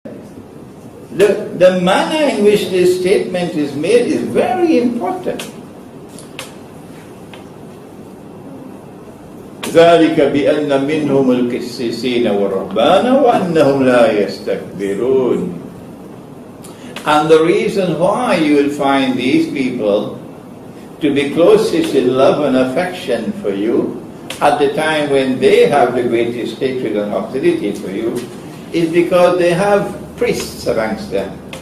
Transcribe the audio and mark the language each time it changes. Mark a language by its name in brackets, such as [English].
[English] The manner in which this statement is made is very important. [Arabic] ذلك بأن منهم القسيسين والرهبان وأنهم لا يستكبرون. [English] And the reason why you will find these people to be closest in love and affection for you at the time when they have the greatest hatred and hostility for you is because they have priests amongst them.